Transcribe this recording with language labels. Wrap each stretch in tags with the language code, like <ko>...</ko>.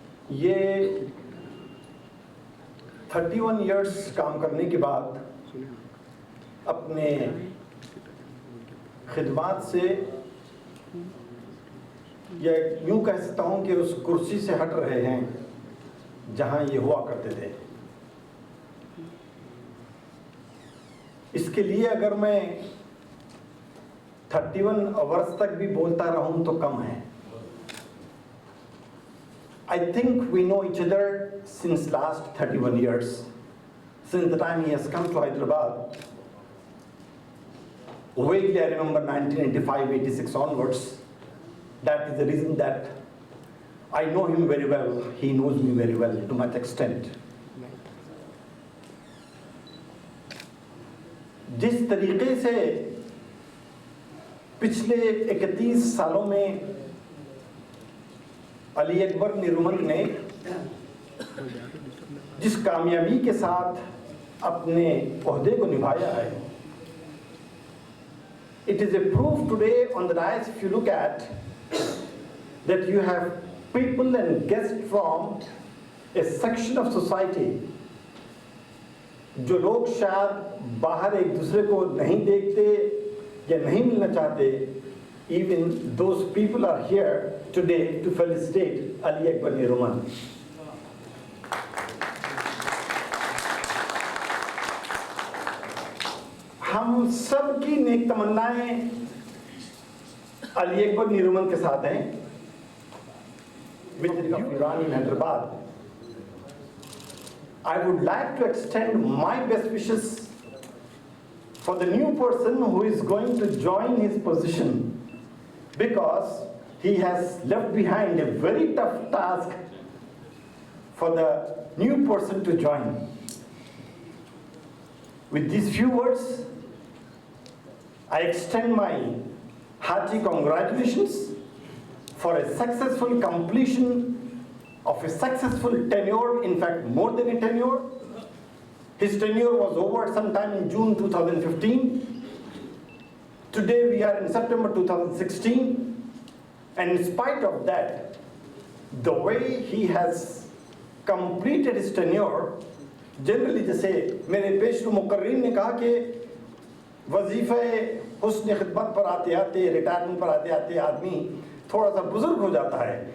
<ur>یہ 31 ایئرس کام کرنے کے بعد اپنے خدمات سے یا یوں کہہ سکتا ہوں کہ اس کرسی سے ہٹ رہے ہیں جہاں یہ ہوا کرتے تھے. اس کے لیے اگر میں 31 آورس تک بھی بولتا رہوں تو کم ہے.</ur> <en>I think we know each other since last 31 years, since the time he has come to Hyderabad. Vaguely I remember 1985-86 onwards. That is the reason that I know him very well, he knows me very well to much extent.</en> <ur>جس طریقے سے پچھلے 31 سالوں میں علی اکبر نیرومند نے جس کامیابی کے ساتھ اپنے عہدے کو نبھایا ہے,</ur> <en>it is a proof today on the dais, if you look at, that you have people and guests from a section of society</en> <ur>جو لوگ شاید باہر ایک دوسرے کو نہیں دیکھتے یا نہیں ملنا چاہتے.</ur> <en>Even those people are here today to felicitate Ali Akbar Neeruman.</en> <ur>ہم سب کی نیک تمنائیں علی اکبر نیرومند کے ساتھ ہیں.</ur> <en>With the Iran in Hyderabad, I would like to extend my best wishes for the new person who is going to join his position, because he has left behind a very tough task for the new person to join. With these few words, I extend my hearty congratulations for a successful completion of a successful tenure, in fact more than a tenure. His tenure was over sometime in June 2015. Today we are in September 2016, and in spite of that, the way he has completed his tenure, generally</en> <ur>جیسے میرے پیشرو مقررین نے کہا کہ وظیفہ حسن خدمت پر آتے آتے, ریٹائرمنٹ پر آتے آتے آدمی تھوڑا سا بزرگ ہو جاتا ہے.</ur>